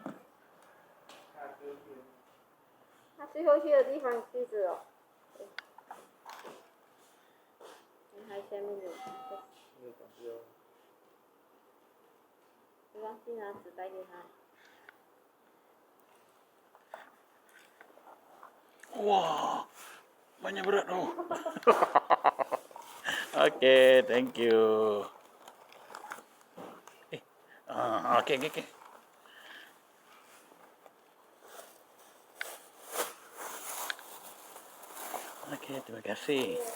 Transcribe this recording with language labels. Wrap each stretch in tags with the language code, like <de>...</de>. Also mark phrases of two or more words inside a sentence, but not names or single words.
<zh>他最后去的地方记着哦。你还下面有，你忘记拿纸袋给他。</zh> <ms>Wah, banyak berat tu.</ms> <en>Okay, thank you. Okay.</en> <ms>Okay, terima kasih.</ms>